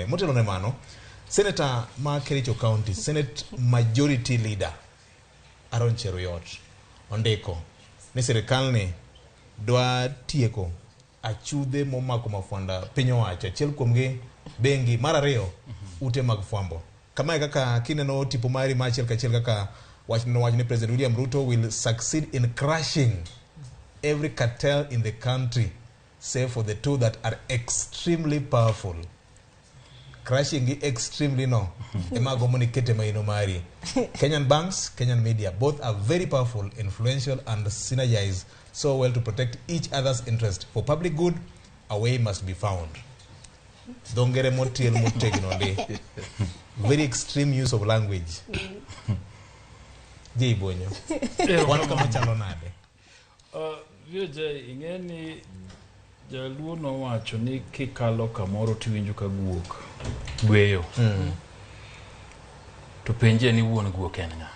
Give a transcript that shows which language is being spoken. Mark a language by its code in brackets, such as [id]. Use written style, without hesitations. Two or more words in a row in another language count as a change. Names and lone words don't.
[luo] Motelo ne mano, Senator ma Kericho County, [en] Senate Majority Leader [luo] Aaron Cheruiyot ondiko ni sirikal ni dwa tieko achudhe momako mafwanda piny owacho. Achiel kuom gi bengi, mar ariyo ute mag fwambo. Kamae kaka kineno tipo mari ma achiel kachiel kaka wachni [en] President William Ruto will succeed in crushing every cartel in the country save for the two that are extremely powerful. Crushing extremely no. [luo] Emago moni kete maino mari. [en] Kenyan banks, Kenyan media, both are very powerful, influential and synergize so well to protect each other's interest. For public good, a way must be found. [luo] Dongere motiel motegnonde. [en] Very extreme use of language. [luo] Jay Bonyo. Wano kama chalo nade. Vyoje ingeni jaluo no wacho ni kikalo kamoro tiwinjo ka guok gweyo. To penje ni wuon guok en nga.